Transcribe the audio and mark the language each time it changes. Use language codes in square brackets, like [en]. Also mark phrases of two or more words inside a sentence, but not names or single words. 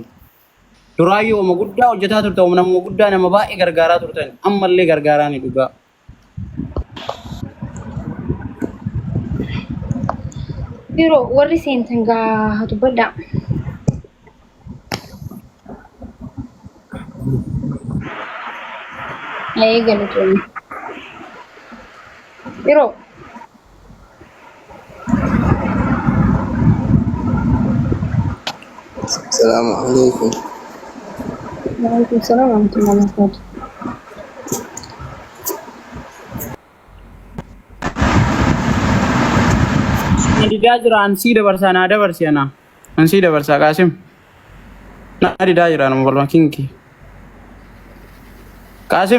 [om] Duraayyuu oma guddaa hojjetaa turte nama guddaa nama baay'ee gargaaraa turtan ammallee gargaaraa ni dhugaa. Biro warri seentan gaa dubbadha. Ayee galatoonni. Biro. [ar] السلام عليكم. وعليكم السلام ورحمة الله وبركاته. [om] Didaa jira ansii dabarsaa naa dabarsi ana ansii dabarsaa Qaasim naa didaa jira nama balma kinki Qaasim